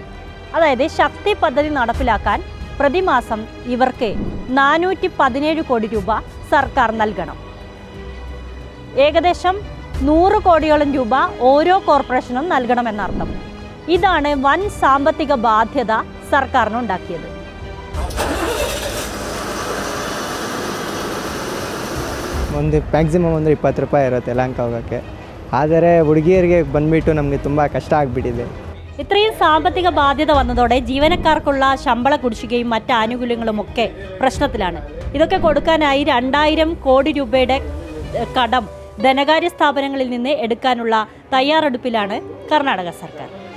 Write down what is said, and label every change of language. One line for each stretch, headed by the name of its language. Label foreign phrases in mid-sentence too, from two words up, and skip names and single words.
Malayalam: അതായത് ശക്തി പദ്ധതി നടപ്പിലാക്കാൻ പ്രതിമാസം ഇവർക്ക് 417 കോടി രൂപ സർക്കാർ നൽകണം. ഏകദേശം 100 കോടിയോളം രൂപ ഓരോ കോർപ്പറേഷനും നൽകണമെന്നർത്ഥം. ഇതാണ് വൻ സാമ്പത്തിക ബാധ്യത ಸರ್ಕಾರನುಂಟಾಕಿയത്.
Kannada: ಒಂದು ಮ್ಯಾಕ್ಸಿಮಮ್ ಅಂದರೆ 20 ರೂಪಾಯಿ ಇರುತ್ತೆ ಯಲಹಂಕ ಹೋಗೋಕ್ಕೆ. ಆದರೆ ಹುಡುಗಿಯರಿಗೆ ಬಂದುಬಿಟ್ಟು ನಮಗೆ ತುಂಬ ಕಷ್ಟ ಆಗಿಬಿಟ್ಟಿದೆ.
Malayalam: ഇത്രയും സാമ്പത്തിക ബാധ്യത വന്നതോടെ ജീവനക്കാർക്കുള്ള ശമ്പള കുടിശ്ശികയും മറ്റ് ആനുകൂല്യങ്ങളുമൊക്കെ പ്രശ്നത്തിലാണ്. ഇതൊക്കെ കൊടുക്കാനായി 2000 കോടി രൂപയുടെ കടം ധനകാര്യ സ്ഥാപനങ്ങളിൽ നിന്ന് എടുക്കാനുള്ള തയ്യാറെടുപ്പിലാണ് കർണാടക സർക്കാർ.